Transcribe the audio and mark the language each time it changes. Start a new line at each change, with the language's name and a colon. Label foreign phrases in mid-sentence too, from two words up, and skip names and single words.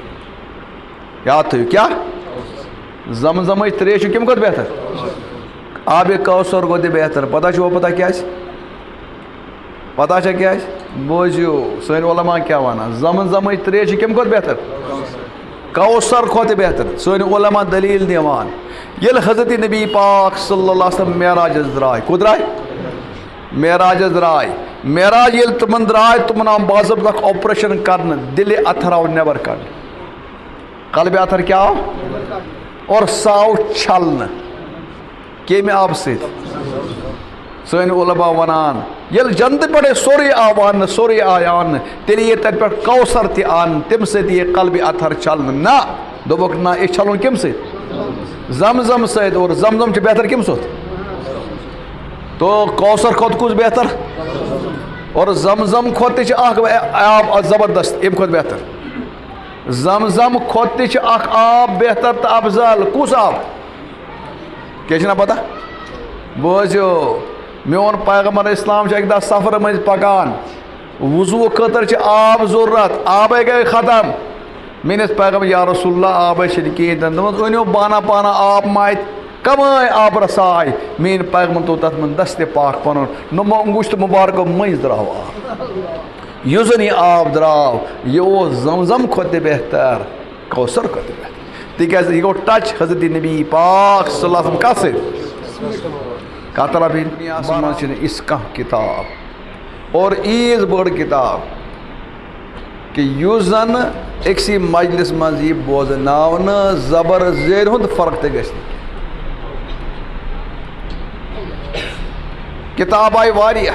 Kashmiri: یاد تھٲیِو کیٛاہ زمزمٕچ تریش چھِ کمہِ کھۄتہٕ بہتر آبِ کوثر گوٚو تہِ بہتر پتہ چھُوا پتہ کیٛازِ پتہ چھا کیٛازِ بوٗزِو سٲنۍ علما کیٛاہ ونان زمزمٕچ تریش چھِ کمہِ کھۄتہٕ بہتر کوثر کھۄتہٕ بہتر سٲنۍ علما دلیٖل دِوان ییٚلہِ حضرت نبی پاک
Arabic: صلی اللہ علیہ وسلم
Kashmiri: معراجس درٛاے کوٚت درٛاے معراجس درٛاے معراج ییٚلہِ تِمن درٛاے تِمن آو باضٲبطہٕ اکھ آپریشن کرنہٕ دِلہِ اتھر آو نٮ۪بر کڑنہٕ قلبِ اتھر کیٛاہ آو اور سُہ آو چھلنہٕ کمہِ آبہٕ سۭتۍ سٲنۍ علما ونان ییٚلہِ جنتہٕ پٮ۪ٹھے سورُے آو اننہٕ سورُے آے اننہٕ تیٚلہِ یی تتہِ پٮ۪ٹھ کوثر تہِ اننہٕ تمہِ سۭتۍ یی قلبِ اتھر چھلنہٕ نہ دوٚپُکھ نہ یہِ چھلُن کمہِ سۭتۍ زمزم سۭتۍ اور زمزم چھُ بہتر کمہِ سۭتۍ تو کوثر کھۄتہٕ کُس بہتر اور زمزم کھۄتہٕ تہِ چھِ اکھ آب زبردست امہِ کھۄتہٕ بہتر زمزم کھۄتہٕ تہِ چھِ اکھ آب بہتر تہٕ افضل کُس آب کیٛاہ چھُنا پتہ بوٗزِو میون پیغمبر اسلام چھُ اکہِ دۄہ سفرٕ مٔنٛزۍ پکان وضوٗ خٲطرٕ چھِ آب ضروٗرت آبے گٔے ختم میٲنِس پیغمبر
Arabic: یا رسول اللہ
Kashmiri: آبے چھِنہٕ کِہیٖنۍ تہِ نہٕ دوٚپمَس أنِو بانا پانا آب ما اَتہِ کمٲے آبہٕ رسا آیہِ میٲنۍ پیغمبر تھوٚو تتھ منٛز دستہِ پاک پنُن نہٕ انگوٗشتہٕ مُبارکو مٔنٛزۍ درٛاو آب یُس زن یہِ آب درٛاو یہِ اوس زمزم کھۄتہٕ تہِ بہتر کوثر کھۄتہٕ تہِ بہتر تِکیٛازِ یہِ گوٚو ٹچ حضرت نبی پاک
Arabic: صلی اللہ علیہ وسلم
Kashmiri: کتھ سۭتۍ کتھ طرف دُنیاہس منٛز چھِنہٕ یِژھ کانٛہہ کِتاب اور ییٖژ بٔڑ کِتاب کہ یُس زن أکسٕے مجلس منٛز یی بوزناونہٕ زبر زیرِ ہُنٛد فرق تہِ گژھِ نہٕ کِتاب آیہِ واریاہ